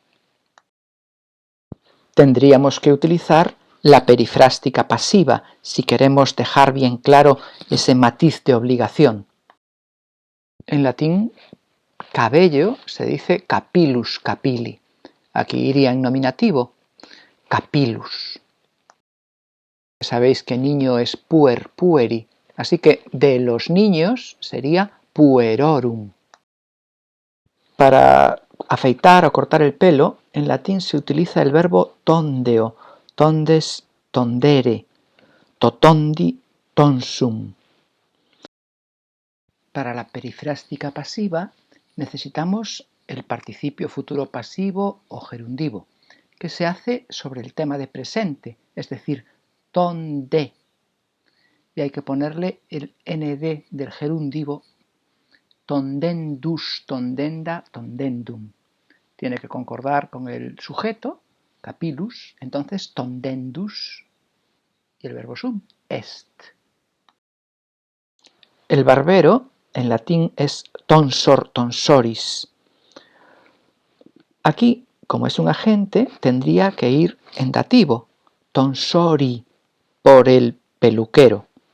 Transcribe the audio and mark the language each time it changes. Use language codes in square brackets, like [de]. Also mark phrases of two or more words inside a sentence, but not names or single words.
[es] Tendríamos que utilizar la perifrástica pasiva si queremos dejar bien claro ese matiz de obligación. En latín, cabello se dice [la] capillus, capilli. [es] Aquí iría en nominativo, capillus. Sabéis que niño es [la] puer, pueri, [es] así que de los niños sería puerorum. Para afeitar o cortar el pelo, en latín se utiliza el verbo [la] tondeo, tondes, tondere, totondi, tonsum. [es] Para la perifrástica pasiva necesitamos el participio futuro pasivo o gerundivo, que se hace sobre el tema de presente, es decir, tonde. Y hay que ponerle el nd del gerundivo, [la] tondendus, tondenda, tondendum. [es] Tiene que concordar con el sujeto, capillus, entonces tondendus, y el verbo sum, est. El barbero en latín es [la] tonsor, tonsoris. [es] Aquí, como es un agente, tendría que ir en dativo, tonsori, por el peluquero.